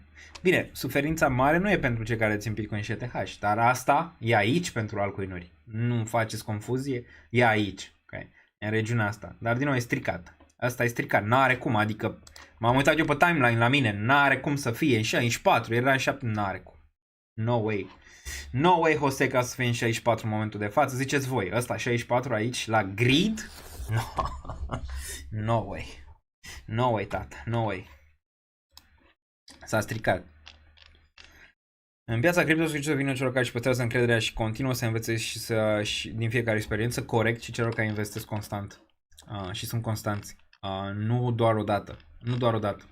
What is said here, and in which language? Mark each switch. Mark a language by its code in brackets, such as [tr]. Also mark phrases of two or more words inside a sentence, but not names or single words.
[ro] Bine, suferința mare nu e pentru cei care țin Bitcoin și ETH, dar asta e aici pentru altcoinuri. Nu faceți confuzie, e aici. Okay? În regiunea asta. Dar din nou e stricat. Asta e stricat, n-are cum, adică m-am uitat eu pe timeline la mine, n-are cum să fie în 64, era în 7, n-are cum. [en] No way. No way, [ro] Jose, ca să fie în 64 în momentul de față. Ziceți voi, ăsta 64 aici la grid? [en] No way. No way, tată, no way. [ro] S-a stricat. În piața cripto să vină celor care își păstrează încrederea și continuă să învețe și din fiecare experiență corect și celor care investesc constant. Și sunt constanți. Nu doar o dată. Nu doar o dată.